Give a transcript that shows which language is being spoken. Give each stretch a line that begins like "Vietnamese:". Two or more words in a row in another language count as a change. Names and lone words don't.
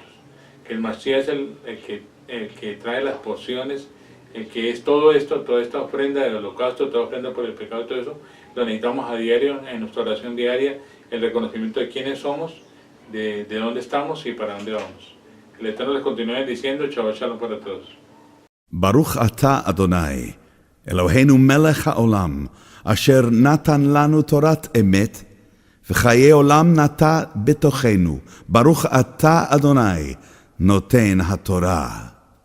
Spanish: Que el Mashiach es el que trae las porciones, el que es todo esto, toda esta ofrenda del holocausto, toda ofrenda por el pecado, todo eso, lo necesitamos a diario, en nuestra oración diaria, el reconocimiento de quiénes somos, de dónde estamos y para dónde vamos. El Eterno les continúe diciendo,
Hebrew: שבת שלום
Spanish: para todos.
Hebrew: ברוך אתה אדוני, אלוהינו מלך העולם, אשר נתן לנו תורת אמת, וחיי עולם נטע בתוכנו. ברוך אתה אדוני נותן התורה.